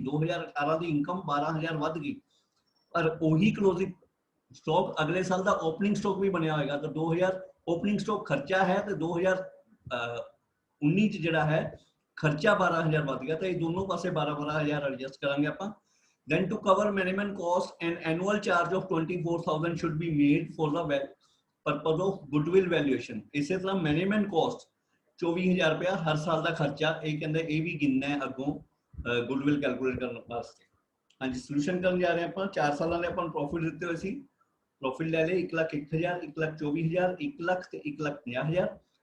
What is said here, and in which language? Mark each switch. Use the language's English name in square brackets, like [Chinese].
[Punjabi] 2018 ਦੀ income 12,000 ਵੱਧ ਗਈ, ਪਰ ਉਹੀ ਕਲੋਜ਼ਿੰਗ ਸਟਾਕ ਅਗਲੇ ਸਾਲ ਦਾ ਓਪਨਿੰਗ ਸਟਾਕ ਵੀ ਬਣਿਆ ਹੋਏਗਾ. ਤਾਂ 2000 ਓਪਨਿੰਗ ਸਟਾਕ ਖਰਚਾ ਹੈ ਤੇ 2019 ਚ ਜਿਹੜਾ ਹੈ ਖਰਚਾ 12,000 ਵੱਧ ਗਿਆ. ਤਾਂ ਇਹ ਦੋਨੋਂ ਪਾਸੇ 12,000 ਐਡਜਸਟ ਕਰਾਂਗੇ ਆਪਾਂ. [English] Then to cover management cost, an annual charge of 24,000 should be made for the purpose of goodwill valuation. [Punjabi] ਇਸੇ ਤਰ੍ਹਾਂ management cost 24,000 ਰੁਪਇਆ ਹਰ ਸਾਲ ਦਾ ਖਰਚਾ, ਇਹ ਕਹਿੰਦੇ ਇਹ ਵੀ ਗਿਣਨਾ ਹੈ ਅੱਗੋਂ ਗੁੱਡਵਿਲ ਕੈਲਕੂਲੇਟ ਕਰਨ ਵਾਸਤੇ. ਹਾਂਜੀ ਸੋਲੂਸ਼ਨ ਕਰਨ ਜਾ ਰਹੇ ਆਪਾਂ. 4 ਸਾਲਾਂ ਦੇ ਆਪਾਂ ਨੂੰ ਪ੍ਰੋਫਿਟ ਦਿੱਤੇ ਹੋਏ ਸੀ. ਪ੍ਰੋਫਿਟ ਲੈ ਲਏ 1,01,000, 1,24,000, 1 ਲੱਖ ਤੇ 1,50,000.